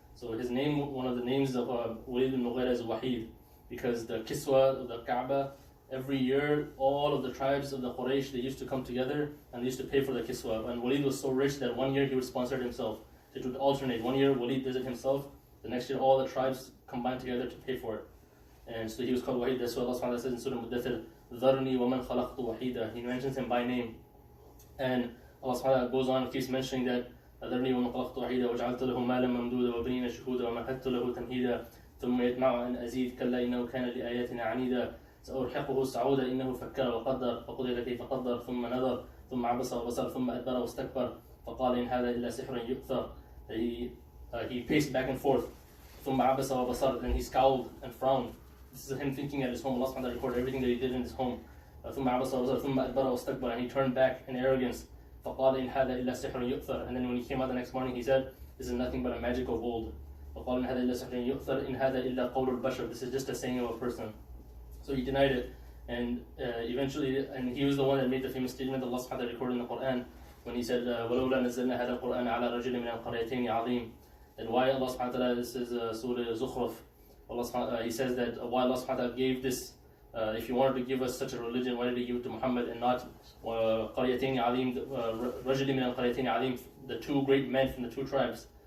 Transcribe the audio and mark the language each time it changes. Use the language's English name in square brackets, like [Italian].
[English] So his name, one of the names of Walid bin Mughira is Wahid, because the Kiswa of the Kaaba, every year, all of the tribes of the Quraysh, they used to come together and they used to pay for the Kiswa. And Walid was so rich that one year he would sponsor it himself. It would alternate. One year Walid does it himself, the next year all the tribes combined together to pay for it. And so he was called Wahid. That's what Allah subhanahu wa ta'ala says in Surah Muddathir, [Arabic] ذَرْنِي وَمَنْ خَلَقْتُ وَحِيدًا. [English] He mentions him by name. And Allah subhanahu wa ta'ala goes on and keeps mentioning that [Arabic] ذَرْنِي وَمَنْ خَلَقْتُ وَحِيدًا وَجَعَلْتُ لَهُ مَالًا مَمْدُودًا وَبَنِينَ شُهُودًا وَمَهَّدتُ لَهُ تَمْهِيدًا ثُمَّ يَطْمَعُ أَنْ أَزِيدَ كَلَّا إِنَّهُ كَانَ لِآيَاتِنَا عَنِيدًا سأرحقه صعودا إنه فكر وقدر فقدر كيف قدر ثم نظر ثم عبس وبصر ثم أدبر واستكبر فقال إن هذا إلا سحر يؤثر. [English] He paced back and forth. [Arabic] ثم عبس وبصر, [English] and he scowled and frowned. This is him thinking at his home. Allah subhanahu wa ta'ala recorded everything that he did in his home. [Arabic] ثم عبس وبصر ثم أدبر واستكبر, [English] and he turned back in arrogance. [Arabic] فقال إن هذا إلا سحر يؤثر. [English] And then when he came out the next morning, he said, this is nothing but a magic of old. [Arabic] فقال إن هذا إلا سحر يؤثر إن هذا إلا قول البشر. [English] This is just a saying of a person. So he denied it, and eventually, and he was the one that made the famous statement that Allah subhanahu wa ta'ala recorded in the Quran, when he said, [Arabic] وَلَوْلَا نَزَّلْنَا هَذَا الْقُرْآنَ عَلَى رَجُلٍ مِنَ الْقَرْيَتَيْنِ عَظِيمٍ. [English] And why Allah subhanahu wa ta'ala, this is Surah Zukhruf, he says that why Allah subhanahu wa ta'ala gave this, if he wanted to give us such a religion, why did he give it to Muhammad and not [Arabic] قَرْيَتَيْنِ عَظِيمٍ, رَجُلٍ مِنَ الْقَرْيَتَيْنِ عَظِيمٍ, [English] the two great men from the two tribes.